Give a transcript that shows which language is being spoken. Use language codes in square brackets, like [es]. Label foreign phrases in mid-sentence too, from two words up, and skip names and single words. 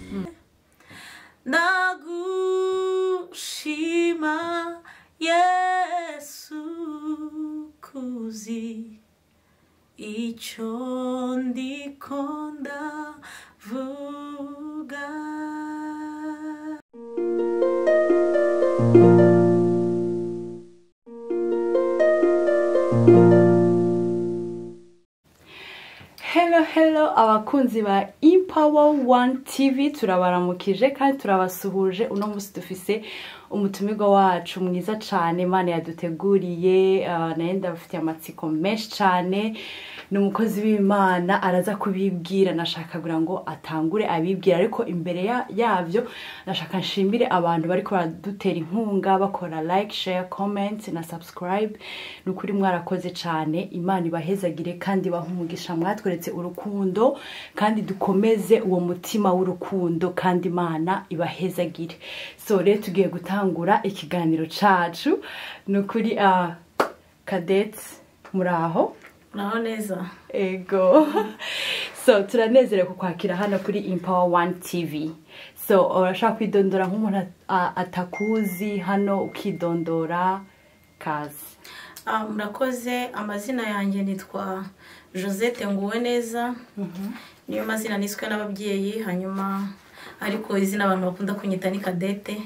[rn] Ndagushima Yesu kuzi icyo ndiko ndavuga. Hello abakunzi ba Empower One TV, turabaramukije kandi turabasuhuje. Uno munsi dufise umutumirwa wacu mwiza cyane Imana yaduteguriye, naye ndabafitiye amatsiko menshi cyane. N'umukozi w'Imana araza kubibwira, nashaka kugira ngo atangure abibwira, ariko imbere yavyo nashaka nshimire abantu bari ko baradutera inkunga bakora [en] like, share, comment [rn] na subscribe. Nukuri mwarakoze cyane, Imana ibahezagire kandi bahumugisha, mwatweretse urukundo kandi dukomeze uwo mutima w'urukundo kandi Imana ibahezagire. So rero tugiye gutangura ikiganiro cacu. Nukuri Cadette muraho? Naho neza. Ego. So turanezerewe kukwakira hano kuri Empower One TV. So urashaka kwidondora nk'umuntu atakuzi hano, ukidondora kazi? Murakoze. Amazina yanjye nitwa Josette Nguweneza. Niyo mazina niswe n'ababyeyi, hanyuma ariko izina abantu bakunda kunyita ni Cadette.